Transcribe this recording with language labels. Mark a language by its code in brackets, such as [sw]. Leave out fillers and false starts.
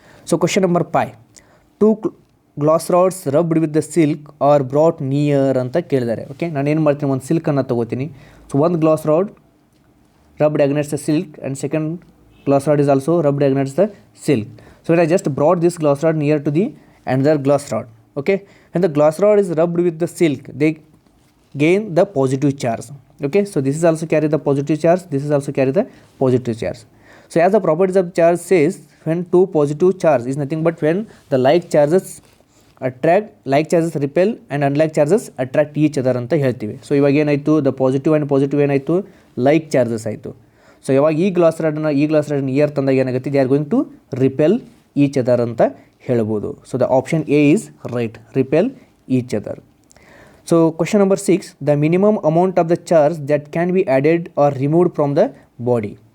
[en] so question number 5, 2 glass rods rubbed with the silk are brought near [kn] ಅಂತ ಕೇಳಿದ್ದಾರೆ. Okay, ನಾನು ಏನು ಮಾಡ್ತೀನಿ, ಒಂದು ಸಿಲ್ಕನ್ನು ತೊಗೋತೀನಿ. [en] So ಒಂದು glass rod rubbed against the silk and second glass rod is also rubbed against the silk. So I just brought this glass rod near to the another glass rod. Okay, and the glass rod is rubbed with the silk, they gain the positive charge. Okay, so this is also carry the positive charge, this is also carry the positive charge. So as the properties of charge says, when two positive charge is nothing but when the like charges attract, like charges repel and unlike charges attract each other [kn] ಅಂತ ಹೇಳ್ತೀವಿ. So ಇವಾಗ ಏನಾಯಿತು, the positive and positive ಏನಾಯಿತು, like charges ಆಯಿತು. So ಇವಾಗ ಈ glass ರಾಡನ್ನ near ತಂದಾಗ ಏನಾಗುತ್ತೆ, [en] they are going to repel each other [kn] ಅಂತ ಹೇಳ್ಬೋದು. [en] So the option A is right, repel each other. So question number 6, the minimum amount of the charge that can be added or removed from the body.